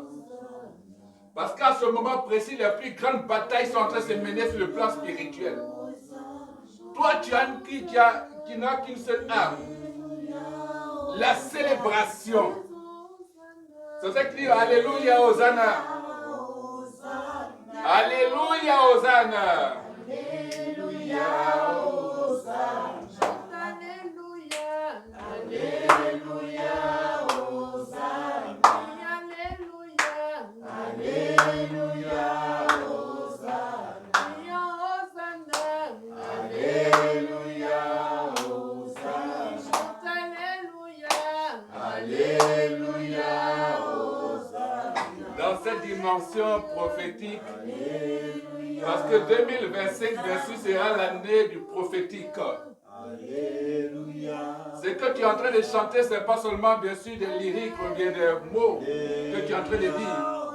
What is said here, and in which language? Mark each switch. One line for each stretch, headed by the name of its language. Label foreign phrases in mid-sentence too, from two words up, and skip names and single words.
French: Parce qu'à ce moment précis, les plus grandes batailles sont en train de se mener sur le plan spirituel. Toi, tu n'as qu'une seule arme. La célébration. C'est ça qui dit Alléluia, Hosanna. Alléluia, Hosanna. Alléluia, Hosanna. Alléluia, Hosanna. Alléluia, Hosanna. Alléluia, Hosanna. Alléluia, Hosanna. Dans cette dimension prophétique, parce que 2025, bien sûr, sera l'année du prophétique. Ce que tu es en train de chanter, ce n'est pas seulement, bien sûr, des lyriques ou bien des mots que tu es en train de dire.